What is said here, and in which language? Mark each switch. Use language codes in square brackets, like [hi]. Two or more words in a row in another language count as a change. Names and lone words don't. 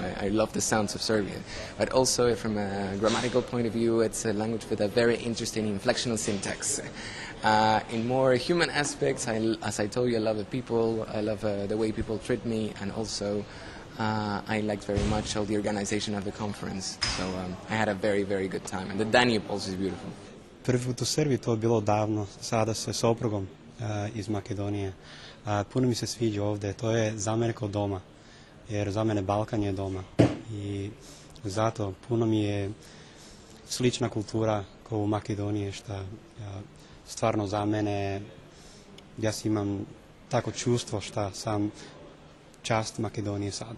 [en] I love the sounds of Serbian. But also from a grammatical point of view, it's a language with a very interesting inflectional syntax. In more human aspects, as I told you, I love the people, I love the way people treat me, and also I liked very much all the organization of the conference. So I had a very, very good time. And the Danube also is beautiful. [sr] Prvi put u Srbiji to je bilo davno, sada sa soprugom iz Makedonije. Puno mi se sviđa ovdje, to je za mene kao doma, jer za mene Balkan je doma. I zato puno mi je slična kultura kao u Makedoniji, što stvarno za mene, ja imam tako čustvo što sam čast Makedonije sada.